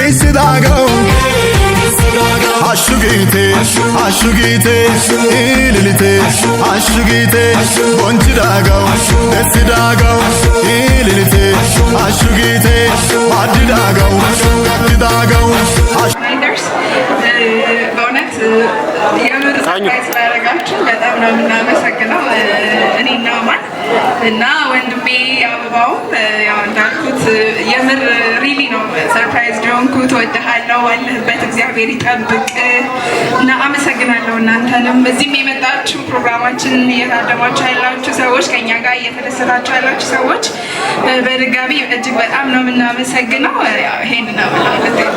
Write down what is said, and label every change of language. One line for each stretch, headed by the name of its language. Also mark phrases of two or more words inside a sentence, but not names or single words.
Amharic: daagao ashugite ililite ashugite bonchi daagao desi daagao ililite ashugite maddi daagao gatti daagao በእውነት የምር ሰርፕራይዝ ስላደረጋችሁ በጣም ነው የምናመሰግነው። እኔና ማን እና ወንድሜ አበባው ያው እንዳልኩት የምር ሪሊ ነው ሰርፕራይዝ ጆንኩት። እወድሃለሁ፣ ባለህበት እግዚአብሔር ይጠብቅ እና አመሰግናለሁ። እናንተንም እዚህም የመጣችሁ ፕሮግራማችንን እየታደማችሁ ያላችሁ ሰዎች፣ ከኛ ጋር እየተደሰታችሁ ያላችሁ ሰዎች በድጋሚ እጅግ በጣም ነው የምናመሰግነው። ይሄን ነው ማለት ነው።